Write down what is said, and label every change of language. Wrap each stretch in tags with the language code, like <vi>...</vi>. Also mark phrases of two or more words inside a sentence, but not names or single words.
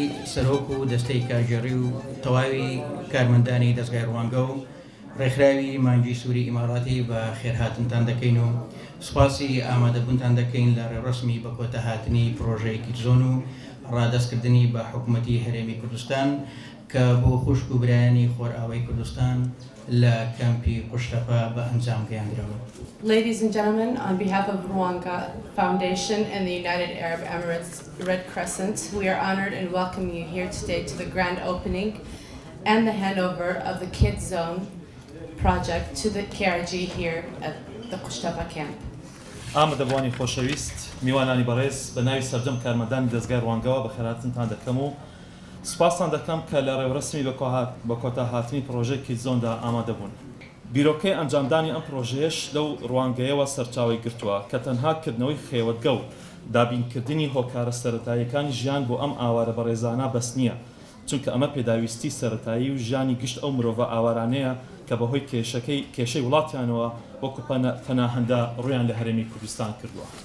<ckb>سەرۆک و دەستەی کارژێڕی و تەواوی کارمەندانی دەستگای ڕوانگە و ڕێکخراوی مانگی سووری ئیماڕاتی بە خێرهاتنتان دەکەین و سوپاسی ئامادەبوونتان دەکەین لە ڕێڕەسمی بە کۆتاهاتنی پڕۆژەیەکی زۆن و ڕادەستکردنی بە حکوومەتی هەرێمی کوردستان کە بۆ خوشک و برایانی خۆرئاوای کوردستان لە کەمپی قوشتەپە بە ئەنجام گەیاندرەوە.</ckb> <en>Ladies and gentlemen, on behalf of Rwanga Foundation and the United Arab Emirates Red Crescent, we are honored and welcome you here today to the grand opening and the handover of the Kids Zone project to the KRG here at the Qushtapa camp.</en> <ckb>ئامادەبوانی خۆشەویست میوانانی بەڕێز بە ناوی سەرجەم کارمەندانی دەستگای ڕوانگەوە بە خێراتنتان دەکەم و سوپاسان دەکەم کە لە ڕێوڕسمی بە کۆتاهاتنی پرۆژەیەکی زۆندا ئامادەبوون. بیرۆکەی ئەنجامدانی ئەم پرۆژەیەش لەو ڕوانگەیەوە سەرچاوی گرتووە کە تەنها کردنەوەی خێوەتگە و دابینکردنی هۆکارە سەرەتاییەکانی ژیان بۆ ئەم ئاوارە بەڕێزانە بەس نییە، چونکە ئەمە پێداویستی سەرەتایی و ژیانی گشت ئەو مرۆڤە ئاوارانەیە کە بەهۆی کێشەی وڵاتیانەوە وەکو پەناهەندە ڕویان لە هەرێمی کوردستان کردووە.</ckb>